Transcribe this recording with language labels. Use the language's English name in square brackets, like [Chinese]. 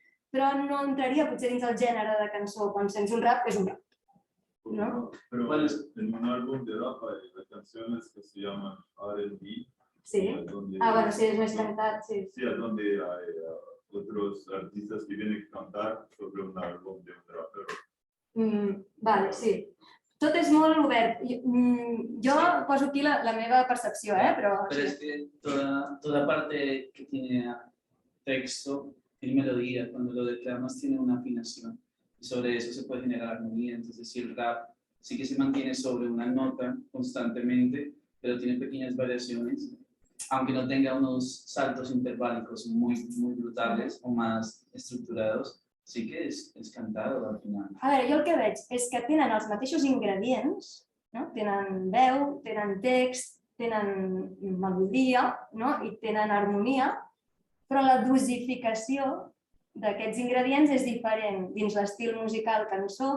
[Catalan] Però no entraria potser dins el gènere de cançó. Quan sents un rap, és un rap. ¿No? [Spanish] Pero en un álbum de rap hay canciones que se llaman R&B. Sí. Sí, es más cantat, sí. Sí, es donde hay otros artistas que vienen a cantar sobre un álbum de un rapero. [Catalan] Vale, sí. Tot és molt obert. Jo poso aquí la meva percepció, però... [Spanish] Pero es que toda parte que tiene texto tiene melodía. Cuando lo declamas tiene una afinación. Y sobre eso se puede generar armonía. Entonces, si el rap sí que se mantiene sobre una nota constantemente, pero tiene pequeñas variaciones, aunque no tenga unos saltos interválicos muy brutales o más estructurados, sí que es cantado al final. [Catalan] A veure, jo el que veig és que tenen els mateixos ingredients, no? Tenen veu, tenen text, tenen melodia, no? I tenen harmonia, però la dosificació d'aquests ingredients és diferent dins l'estil musical cançó.